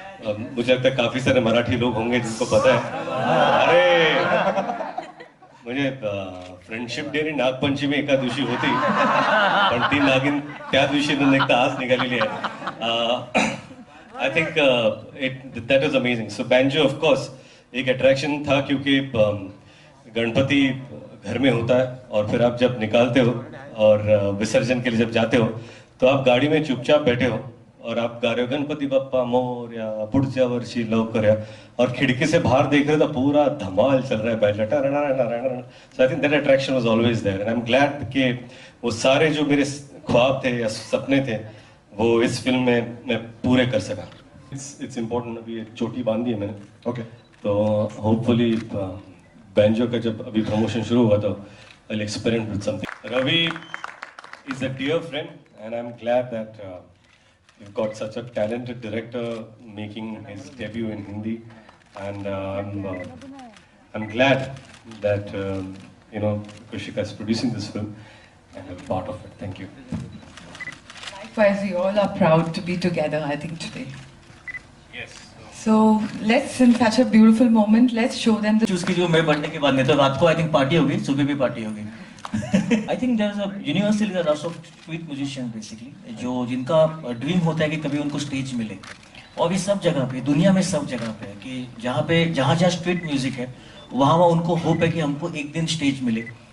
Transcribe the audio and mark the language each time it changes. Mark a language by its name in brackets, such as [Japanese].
[Hindi] मुझे लगता है काफी सारे मराठी लोग होंगे जिनको पता है. [Marathi] अरे मुझे फ्रेंडशिप डे आणि नागपंचमी एका दिवशी होती, पण ती नागिन त्या दिवशी एकदा आज निघालेली आहे. [English] I think that was amazing. So Banjo of course [Hindi] एक attraction था क्योंकि गणपति घर में होता है और फिर आप जब निकालते हो और विसर्जन के लिए जब जाते हो तो आप गाड़ी में चुपचाप बैठे हो और आप गा रहे हो [Marathi] गणपति बप्पा मोरया पुढच्या वर्षी लवकर या, [Hindi] और खिड़की से बाहर देख रहे हो तो पूरा धमाल चल रहा है बैठ. [English] so I think that attraction was always there and I am glad [Hindi] कि वो सारे जो मेरे ख्वाब थे या सपने थे वो इस फिल्म में मैं पूरे कर सका. [English] It's important. [Hindi] अभी एक चोटी बांधी है मैंने. ओके तो होपफुली बैंजो का जब अभी प्रमोशन शुरू हुआ तो [English] I'll experiment with something. Ravi is a dear friend and I'm glad that you've got such a talented director making his debut in Hindi, and I'm glad that Krishna is producing this film and I'm part of it. Thank you. Likewise, we all are proud to be together, I think, today. Yes. So let's, in such a beautiful moment, let's show them the. [Hindi] उसकी जो मैं birthday के बाद में तो रात को I think party होगी, सुबह भी पार्टी होगी. [English] I think there is a universally there are lots of street musicians basically [Hindi] जो जिनका ड्रीम होता है कि कभी उनको स्टेज मिले, और भी सब जगह पे दुनिया में सब जगह पे कि जहाँ स्ट्रीट म्यूजिक है वहाँ उनको होप है कि हमको एक दिन स्टेज मिले.